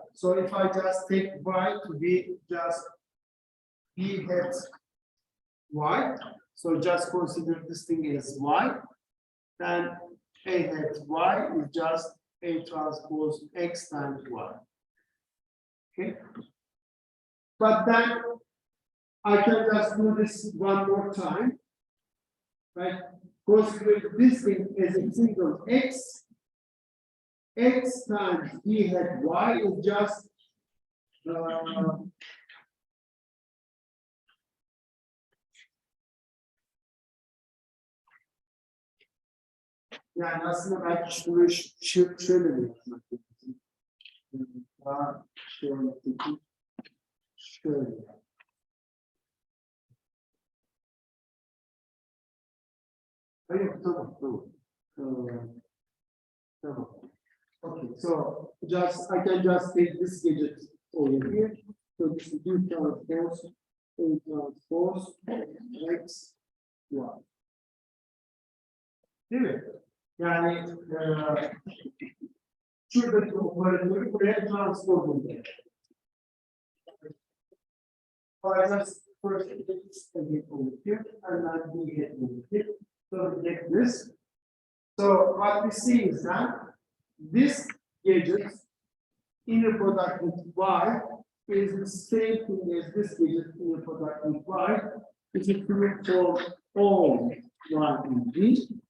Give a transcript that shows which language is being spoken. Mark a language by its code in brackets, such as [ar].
[en] So if I just take y to be just b hat y, so just consider this thing as y, then a hat y is just a transpose x times y. Okay. But then I can just do this one more time. Right? Consider this thing as a single x. X times b hat y is just [tr] yani aslında belki şunu şöyle mi yapmak lazım? Daha şöyle. Hayır, tamam. Tamam. [en] Okay, so just I can just take this gadget over here. So this is B transpose, A transpose, X, Y. [tr] Değil mi? Yani şuradaki operatörü buraya transpose oluyor. [en] I just first get this over here and then we get over here. So we get this. So what we see is that this gadget inner product with y is the same thing as this gadget inner product with y, which is true for all y and b.